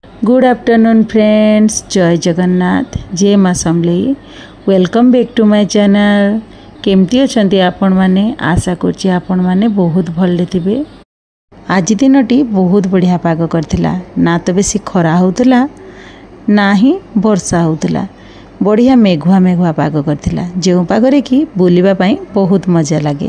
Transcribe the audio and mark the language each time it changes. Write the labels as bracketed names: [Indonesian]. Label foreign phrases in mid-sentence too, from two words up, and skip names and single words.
[English] Good afternoon friends, [Odia] ଜୟ ଜଗନ୍ନାଥ, ଜୟ ମା ସମଲେଇ। [English] Welcome back to my channel. [Odia] କେମିତି ଅଛନ୍ତି ଆପଣ ମାନେ? ଆଶା କରୁଛି ଆପଣ ମାନେ ବହୁତ ଭଲ ଥିବେ। ଆଜି ଦିନଟି ବହୁତ ବଢ଼ିଆ ପାଗ କରିଥିଲା, ନା ତ ବେଶୀ ଖରା ହେଉଥିଲା ନା ହିଁ ବର୍ଷା ହେଉଥିଲା। ବଢ଼ିଆ ମେଘୁଆ ମେଘୁଆ ପାଗ କରିଥିଲା, ଯୋ ପାଗରେ କି ବୁଲିବା ପାଇଁ ବହୁତ ମଜା ଲାଗେ।